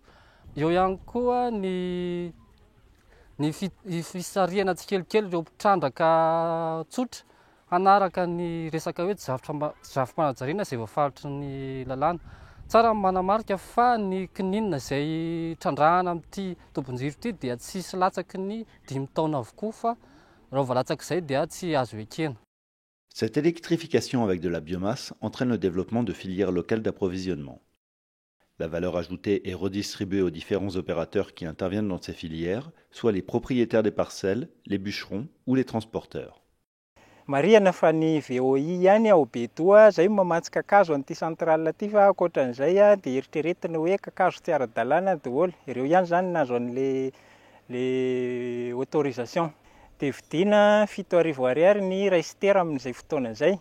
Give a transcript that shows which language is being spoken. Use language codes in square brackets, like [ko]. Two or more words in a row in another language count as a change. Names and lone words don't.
[mg] Eo ihany koa ny fisarihana tsikelikely ireo mpitrandraka tsotra hanaraka ny resaka hoe zavatra-panajariana izay voafaritry ny lalàna. Tsara manamarika fa ny kininina izay trandrahana amin'ity tombon-jiro ity dia tsisy latsaky ny 5 taona avokoa fa raha voalatsaka izay dia tsy azo ekena. [fr] Cette électrification avec de la biomasse entraîne le développement de filières locales d'approvisionnement. La valeur ajoutée est redistribuée aux différents opérateurs qui interviennent dans ces filières, soit les propriétaires des parcelles, les bûcherons ou les transporteurs. [mg] Mariana fa ny VOI ihany ao Betoa zay mamatsy kakazo an'ity centrale ty fa ankoatran'izay dia eritreretina hoe kakazo tsy ara-dalàna daholo. Ireo ihany zany nahazo an'le autorisation. Dia vidiana 7,000 ariary ny raisitera amin'izay fotoana izay.